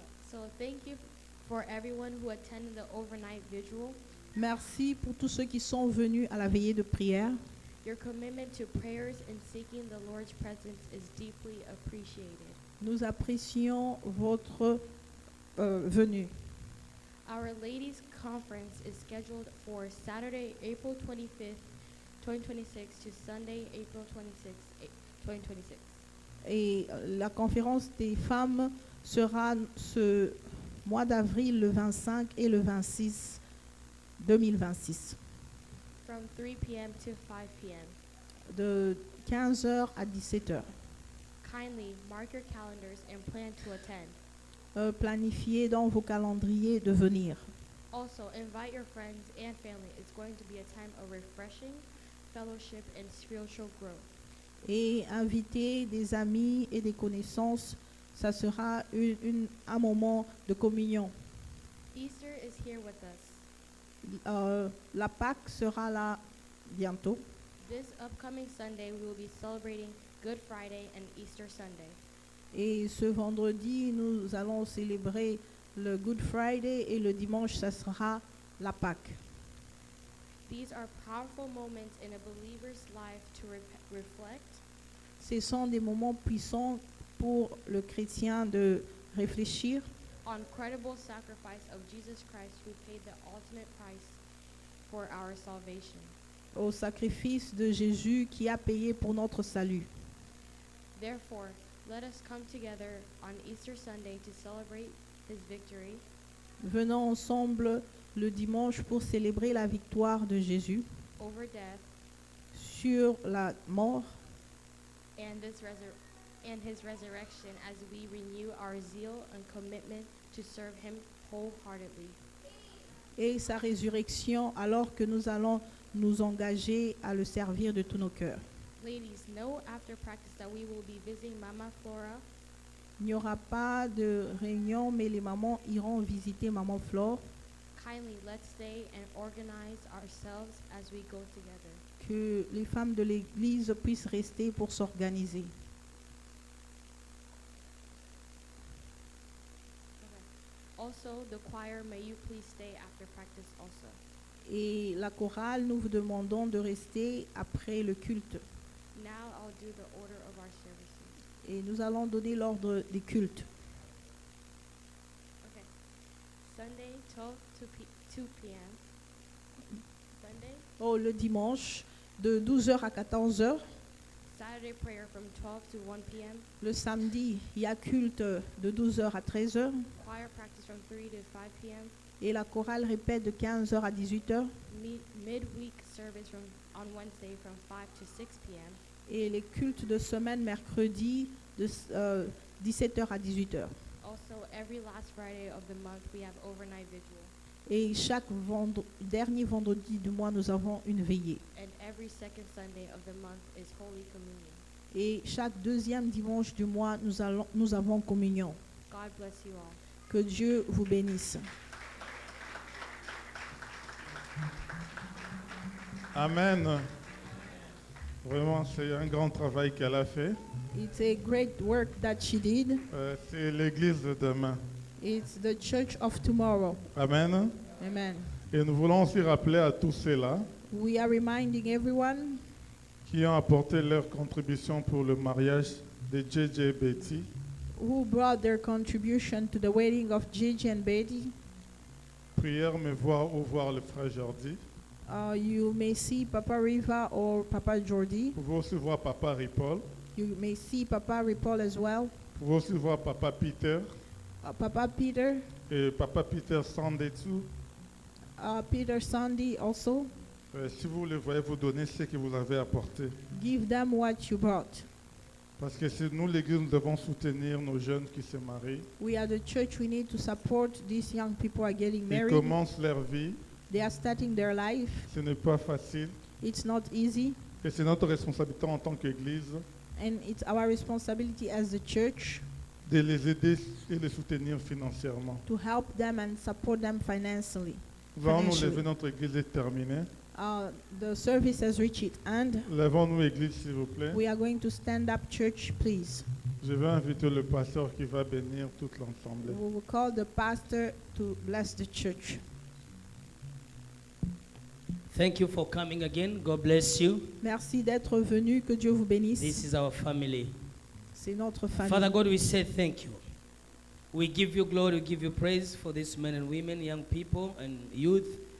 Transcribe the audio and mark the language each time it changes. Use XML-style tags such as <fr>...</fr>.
<en>So thank you for everyone who attended the overnight vigil.</en> <fr>Merci pour tous ceux qui sont venus à la veillée de prière.</fr> <en>Your commitment to prayers and seeking the Lord's presence is deeply appreciated.</en> <fr>Nous apprécions votre venue.</fr> <en>Our Ladies' Conference is scheduled for Saturday, April 25th, 2026 to Sunday, April 26th, 2026.</en> <fr>Et la conférence des femmes sera ce mois d'avril, le 25 et le 26 2026,</fr> <en>From 3 p.m. to 5 p.m.</en> <fr>de 15h à 17h.</fr> <en>Kindly mark your calendars and plan to attend.</en> <fr>Planifiez dans vos calendriers de venir.</fr> <en>Also, invite your friends and family. It's going to be a time of refreshing, fellowship, and spiritual growth.</en> <fr>Et invitez des amis et des connaissances. Ça sera un moment de communion.</fr> <en>Easter is here with us.</en> <fr>La Pâque sera là bientôt.</fr> <en>This upcoming Sunday, we will be celebrating Good Friday and Easter Sunday.</en> <fr>Et ce vendredi, nous allons célébrer le Good Friday et le dimanche, ça sera la Pâque.</fr> <en>These are powerful moments in a believer's life to reflect</en> <fr>Ce sont des moments puissants pour le chrétien de réfléchir</fr> <en>on credible sacrifice of Jesus Christ who paid the ultimate price for our salvation.</en> <fr>au sacrifice de Jésus qui a payé pour notre salut.</fr> <en>Therefore, let us come together on Easter Sunday to celebrate his victory</en> <fr>Venons ensemble le dimanche pour célébrer la victoire de Jésus</fr> <en>over death</en> <fr>sur la mort</fr> <en>and his resurrection as we renew our zeal and commitment to serve him wholeheartedly.</en> <fr>et sa résurrection alors que nous allons nous engager à le servir de tous nos cœurs.</fr> <en>Ladies, know after practice that we will be visiting Mama Flora</en> <fr>Il n'y aura pas de réunion, mais les mamans iront visiter Maman Flore.</fr> <en>Kindly, let's stay and organize ourselves as we go together.</en> <fr>Que les femmes de l'Église puissent rester pour s'organiser.</fr> <en>Also, the choir, may you please stay after practice also.</en> <fr>Et la chorale, nous vous demandons de rester après le culte.</fr> <en>Now I'll do the order of our services.</en> <fr>Et nous allons donner l'ordre des cultes.</fr> <en>Okay. Sunday, 12 to 2 p.m. Sunday,</en> <fr>Le dimanche, de 12h à 14h.</fr> <en>Saturday prayer from 12 to 1 p.m.</en> <fr>Le samedi, il y a culte de 12h à 13h.</fr> <en>Choir practice from 3 to 5 p.m.</en> <fr>Et la chorale répète de 15h à 18h.</fr> <en>Midweek service on Wednesday from 5 to 6 p.m.</en> <fr>Et les cultes de semaine mercredi de 17h à 18h.</fr> <en>Also, every last Friday of the month, we have overnight vigil.</en> <fr>Et chaque dernier vendredi du mois, nous avons une veillée.</fr> <en>And every second Sunday of the month is Holy Communion.</en> <fr>Et chaque deuxième dimanche du mois, nous avons communion.</fr> <en>God bless you all.</en> <fr>Que Dieu vous bénisse.</fr> <en>Amen.</en> <fr>Vraiment, c'est un grand travail qu'elle a fait.</fr> <en>It's a great work that she did.</en> <fr>C'est l'église de demain.</fr> <en>It's the church of tomorrow. Amen. Amen.</en> <fr>Et nous voulons aussi rappeler à tous ceux-là</fr> <en>We are reminding everyone</en> <fr>qui ont apporté leur contribution pour le mariage de JJ et Betty.</fr> <en>who brought their contribution to the wedding of Gigi and Betty.</en> <fr>Prière, me voir ou voir le frère Jordi.</fr> <en>You may see Papa Riva or Papa Jordi.</en> <fr>Vous pouvez aussi voir Papa Ripoll.</fr> <en>You may see Papa Ripoll as well.</en> <fr>Vous pouvez aussi voir Papa Peter.</fr> <en>Papa Peter.</en> <fr>Et Papa Peter Sandetsu.</fr> <en>Peter Sandy also.</en> <fr>Si vous le voyez, vous donnez ce que vous avez apporté.</fr> <en>Give them what you brought.</en> <fr>Parce que c'est nous, l'Église, nous devons soutenir nos jeunes qui se marient.</fr> <en>We are the church, we need to support these young people are getting</en> <fr>Ils</fr> <en>married.</en> <fr>commencent leur vie.</fr> <en>They are starting their life.</en> <fr>Ce n'est pas facile.</fr> <en>It's not easy.</en> <fr>Et c'est notre responsabilité en tant qu'Église</fr> <en>And it's our responsibility as the church</en> <fr>de les aider et les soutenir financièrement.</fr> <en>to help them and support them financially.</en> <fr>Nous allons nous</fr> <en>Financially.</en> <fr>lever, notre Église est terminée.</fr> <en>The service has reached its end.</en> <fr>Levons-nous, Église, s'il vous plaît.</fr> <en>We are going to stand up, church, please.</en> <fr>Je vais inviter le pasteur qui va bénir toute l'assemblée.</fr> <en>We will call the pastor to bless the church. Thank you for coming again. God bless you.</en> <fr>Merci d'être venu. Que Dieu vous bénisse.</fr> <en>This is our family.</en> <fr>C'est notre famille.</fr> <en>Father God, we say thank you. We give you glory, we give you praise for these men and women, young people and youth.</en>